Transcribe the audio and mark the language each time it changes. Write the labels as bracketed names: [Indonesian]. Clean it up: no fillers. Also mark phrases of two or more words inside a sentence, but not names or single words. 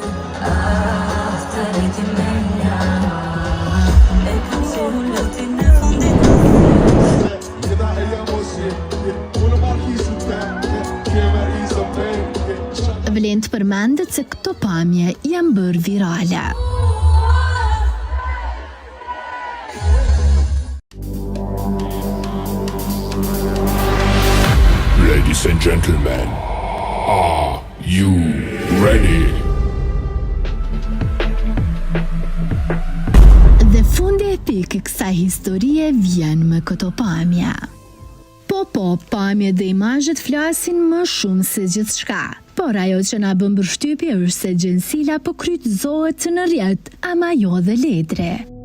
[Albanian] Vlen të përmendet se këto pamje janë bërë virale. [English] Ladies and gentlemen, are you ready? [Albanian] Dhe fundi epik i kësaj historie vjen me këto pamje. Po, pamje dhe imazhet flasin më shumë se gjithçka. Por ajo që na bën përshtypje është se Gjensila po krytëzohet në rrjet, ama jo dhe Ledri.